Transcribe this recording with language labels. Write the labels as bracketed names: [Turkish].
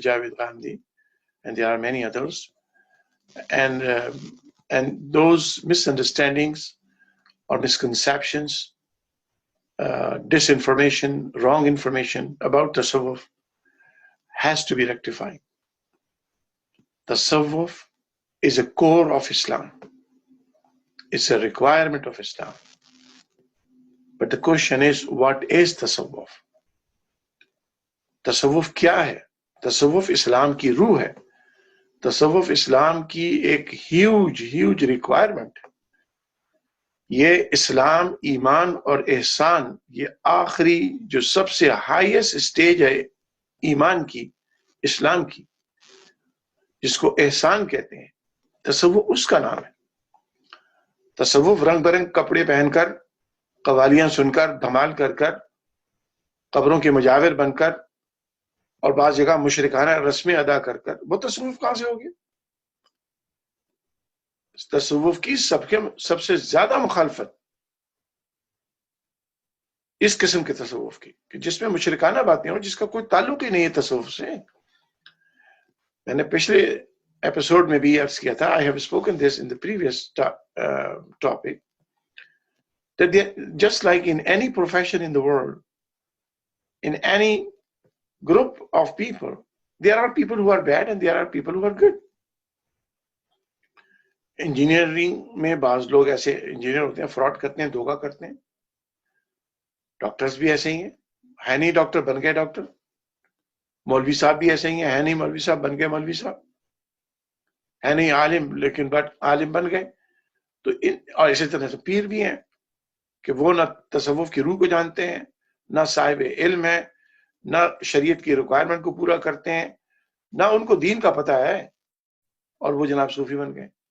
[English] Javed Ghamdi, and there are many others. And those misunderstandings or misconceptions, disinformation, wrong information about tasawwuf has to be rectified. Tasawwuf is a core of Islam. It's a requirement of Islam. But the question is, what is tasawwuf? [Urdu] تصوف کیا ہے؟ تصوف اسلام کی روح ہے. تصوف اسلام کی ایک [English] huge requirement [Urdu] ہے. یہ اسلام، ایمان اور احسان، یہ آخری جو سب سے ہائیسٹ سٹیج ہے ایمان کی، اسلام کی، جس کو احسان کہتے ہیں، تصوف اس کا نام ہے. تصوف رنگ برنگ کپڑے پہن کر، قوالیاں سن کر، دھمال کر کر، قبروں کے مجاور بن کر اور بعض جگہ مشرکانہ رسمیں ادا کر کر، وہ تصوف کہاں سے ہوگی؟ تصوف کی سب سے زیادہ مخالفت اس قسم کے تصوف کی، کہ جس میں مشرکانہ باتیں ہوں، جس کا کوئی تعلق ہی نہیں ہے تصوف سے. میں نے پچھلے ایپیسوڈ میں بھی عرض کیا تھا، [English] I have spoken this in the previous topic, that just like in any profession in the world, in any group of people, there are people who are bad and there are people who are good. [Urdu] Engineering میں بعض لوگ ایسے engineer ہوتے ہیں، fraud کرتے ہیں، دھوکہ کرتے ہیں. ڈاکٹرز بھی ایسے ہی ہیں، ہے نہیں ڈاکٹر بن گئے ڈاکٹر. مولوی صاحب بھی ایسے ہی ہیں، ہے نہیں مولوی صاحب بن گئے مولوی صاحب. ہے نہیں عالم، لیکن عالم بن گئے. تو اور اسی طرح سے پیر بھی ہیں کہ وہ نہ تصوف کی روح کو جانتے ہیں، نہ صاحب علم ہے، نہ شریعت کی ریکوائرمنٹ کو پورا کرتے ہیں، نہ ان کو دین کا پتہ ہے، اور وہ جناب صوفی بن گئے.